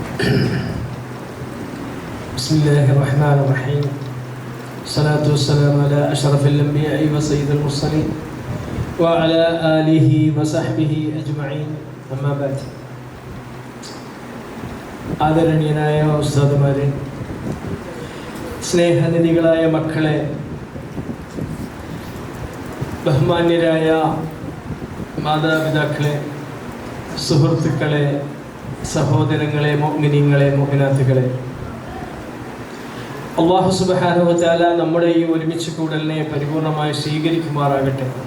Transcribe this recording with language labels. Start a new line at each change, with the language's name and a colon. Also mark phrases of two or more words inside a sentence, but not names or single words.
Arabic: بسم الله الرحمن الرحيم. الصلاة والسلام على أشرف الأنبياء وسيد المرسلين وعلى آله وصحبه أجمعين. أما بعد.
Malayalam: ആദരണീയനായ ഉസ്താദുമാരെ, സ്നേഹനിധികളായ മക്കളെ, ബഹുമാന്യരായ മാതാപിതാക്കളെ, സുഹൃത്തുക്കളെ, സഹോദരങ്ങളെ, മുഅ്മിനീങ്ങളെ, മുഅ്മിനാത്തുകളെ,
Arabic: الله سبحانه وتعالى
Malayalam: നമ്മുടെ ഈ ഒരുമിച്ച് കൂടലിനെ പരിപൂർണമായി സ്വീകരിക്കുമാറാകട്ടെ.